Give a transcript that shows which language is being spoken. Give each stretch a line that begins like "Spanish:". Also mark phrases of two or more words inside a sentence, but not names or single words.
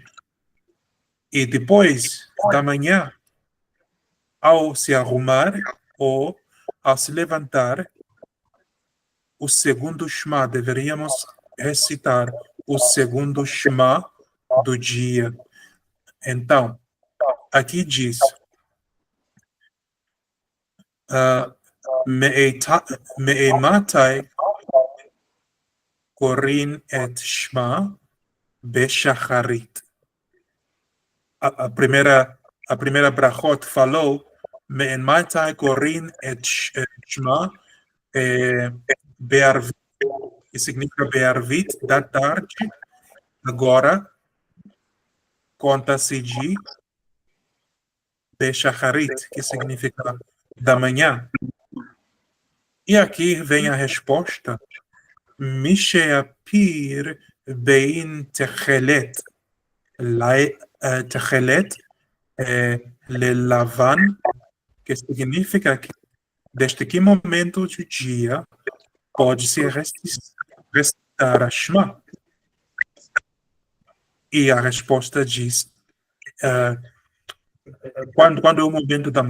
Portuguese: E depois da manhã, ao se arrumar ou ao se levantar, o segundo Shema, deveríamos recitar o segundo Shema do dia. Então, aqui diz,
Hebrew: מאימתי קורין את שמע בשחרית.
Portuguese: A primeira brachot falou,
Hebrew: מאימתי קורין את שמע בערבית,
Portuguese: que significa be'arvit, da tarde. Agora, conta-se de Beshacharit, que significa da manhã. E aqui vem a resposta.
Hebrew: משיכיר בין תכלת. תכלת ללבן,
Portuguese: que significa que desde que momento do dia pode-se recitar a Shema. E a resposta diz quando é o momento da manhã.